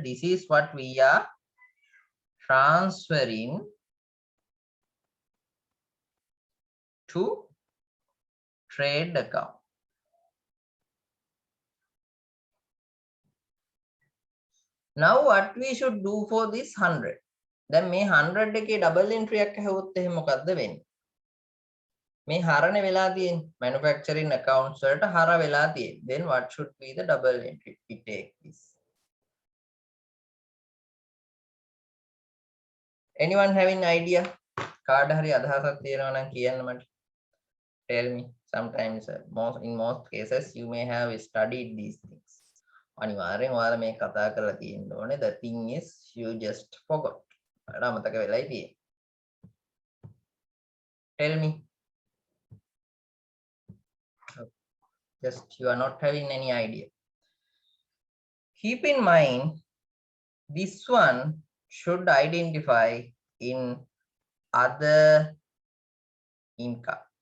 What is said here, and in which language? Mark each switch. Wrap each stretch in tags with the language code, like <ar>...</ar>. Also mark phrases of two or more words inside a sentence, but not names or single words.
<en>This is what we are transferring to trade account. Now what we should do for this 100?</en> <si>Then මේ 100 එකේ</si> <en>double entry</en> <si>එකක් හැවුවොත් එහෙනම් මොකද්ද වෙන්නේ? මේ හරණේ වෙලා තියෙන්නේ</si> <en>manufacturing accounts</en> <si>වලට හර වෙලා තියෙන්නේ.</si> <en>Then what should be the double entry? We take this. Anyone having idea?</en> <si>කාට හරි අදහසක් තියෙනවා නම් කියන්න මට.</si> <en>Tell me. Sometimes in most cases you may have studied these things.</en> <si>අනිවාර්යෙන් ඔයාලා මේ කතා කරලා තියෙන්න ඕනේ.</si> <en>The thing is you just forgot.</en> <si>ඔයාලා අමතක වෙලයි තියෙන්නේ.</si> <en>Tell me. Just you are not having any idea. Keep in mind, this one should identify in other income.</en>